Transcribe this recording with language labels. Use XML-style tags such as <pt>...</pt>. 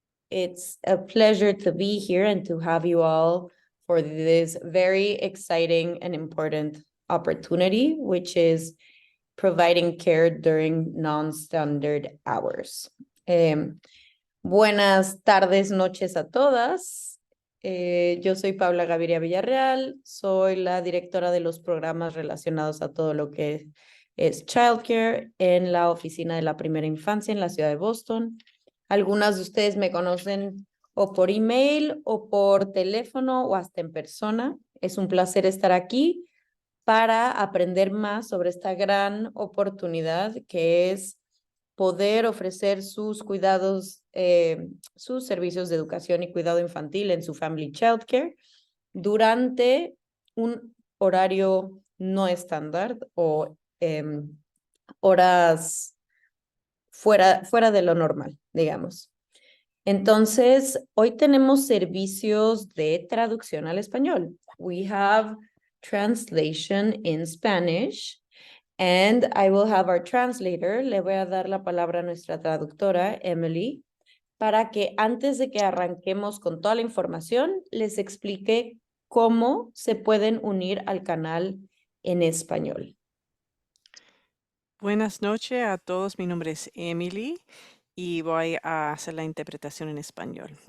<en>It's a pleasure to be here and to have you all for this very exciting and important opportunity, which is providing care during non-standard hours.</en> <es>Buenas tardes, noches a todas. Yo soy Paula Gaviria Villarreal, soy la directora de los programas relacionados a todo lo que es Childcare en la oficina de la primera infancia en la ciudad de Boston. Algunas de ustedes me conocen o por email o por teléfono o hasta en persona. Es un placer estar aquí para aprender más sobre esta gran oportunidad que es poder ofrecer sus cuidados, sus servicios de educación y cuidado infantil en su Family Childcare durante un horario no estándar o horas fuera de lo normal, digamos. Entonces, hoy tenemos servicios de traducción al español.</es> <en>We have translation in Spanish. And I will have our translator.</en> <es>Le voy a dar la palabra a nuestra traductora, Emily, para que antes de que arranquemos con toda la información, les explique cómo se pueden unir al canal en español. Buenas noches a todos, mi nombre es Emily y voy a hacer la interpretación en español.</es>